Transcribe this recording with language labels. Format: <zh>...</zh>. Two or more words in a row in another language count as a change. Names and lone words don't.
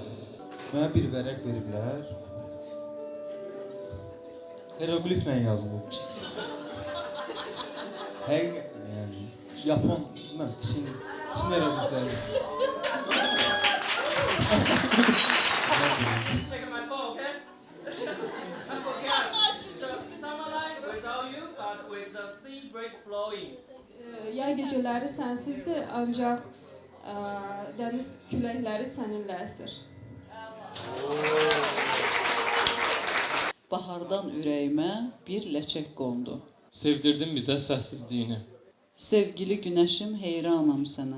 <az>Mənə bir vərəq veriblər. Hierogliflə yazılıb. Həqiqətən yəni. Yapon, bilməm, Çin hieroglifləri.</az> <en>Checking my phone, okay? I forgot. The summer light without you, but with the sea breeze blowing.</en> <az>Yay gecələri sənsizdir, ancaq dəniz küləkləri səninlə əsir. Bahardan ürəyimə bir ləçək qondu. Sevdirdin bizə səssizliyini. Sevgili günəşim, heyranam sənə.</az>